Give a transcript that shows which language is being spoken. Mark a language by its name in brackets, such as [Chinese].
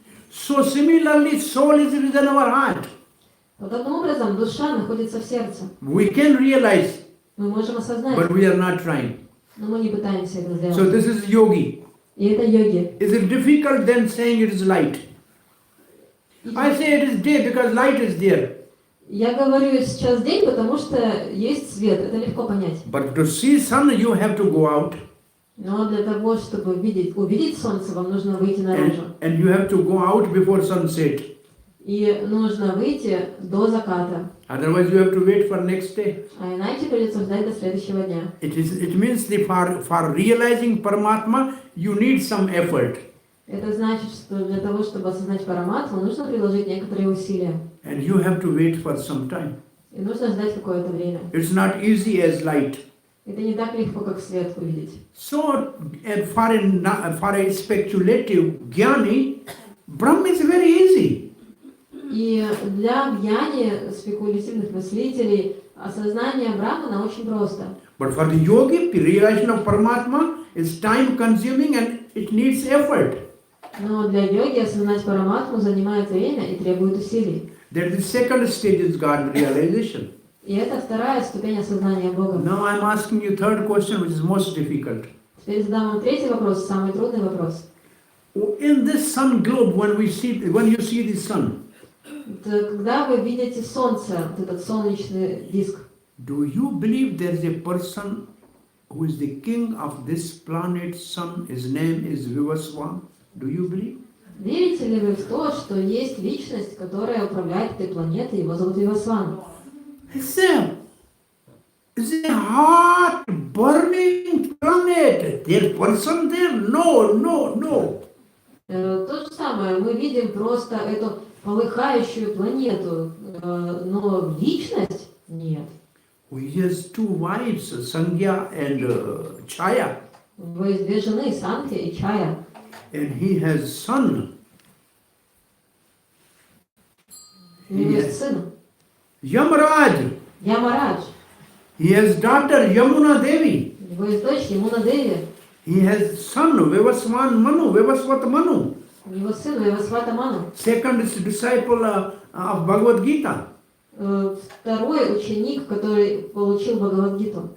[English] So similarly, soul is within our heart. [Russian] Подобным образом, душа находится в сердце. [English] We can realize, [Russian] Мы можем осознать, [English] but we are not trying. [Russian] но мы не пытаемся это сделать. [English] So this is yogi. [Russian] И это йоги. [English] Is it difficult then saying it is light? I say it is day because light is there. [Russian] Я говорю сейчас день, потому что есть свет. Это легко понять. [English] But to see sun, you have to go out. [Russian] Но для того, чтобы увидеть солнце, вам нужно выйти наружу. [English] And you have to go out before sunset. [Russian] И нужно выйти до заката. [English] Otherwise, you have to wait for next day. [Russian] А иначе придется ждать до следующего дня. [English] It means for realizing Paramatma, you need some effort. [Russian] Это значит, что для того, чтобы осознать Параматму, нужно приложить некоторые усилия. [English] And you have to wait for some time. [Russian] И нужно ждать какое-то время. [English] It's not easy as light. [Russian] Это не так легко, как свет увидеть. [English] So, for a speculative gyani, Brahma is very easy. [Russian] И для гьяни, спекулятивных мыслителей, осознание Брахмана очень просто. [English] But for the yogi, realization of Paramatma is time consuming and it needs effort. [Russian] Но для йоги осознать Параматму занимает время и требует усилий. [English] That is the second stage is God realization. [Russian] И это вторая ступень осознания Бога. [English] Now I am asking you third question, which is most difficult. [Russian] Теперь задам вам третий вопрос, самый трудный вопрос. [English] In this sun globe, when you see the sun, [Russian] Когда вы видите солнце, вот этот солнечный диск, [English] do you believe there is a person who is the king of this planet sun? His name is Vivaswan. Do you believe? [Russian] верите ли вы в то, что есть личность, которая управляет этой планетой, его зовут Вивасван? [English] It's a hot, burning planet. There person there? No. [Russian] То же самое, мы видим просто эту полыхающую планету, но личность нет. [English] He has two wives, Sangya and Chaya. [Russian] У него есть две жены, Санхья и Чая. [English] And he has son. [Russian] У него есть сын. [English] Yamraj. [Russian] Ямарадж. [English] He has daughter Yamuna Devi. [Russian] У него есть дочь Ямуна Деви. [English] He has son Vivaswan Manu, Vivaswat Manu. [Russian] У него сын Вивасвата Ману. [English] Second is disciple of Bhagavad Gita. [Russian] Второй ученик, который получил Бхагавад-гиту.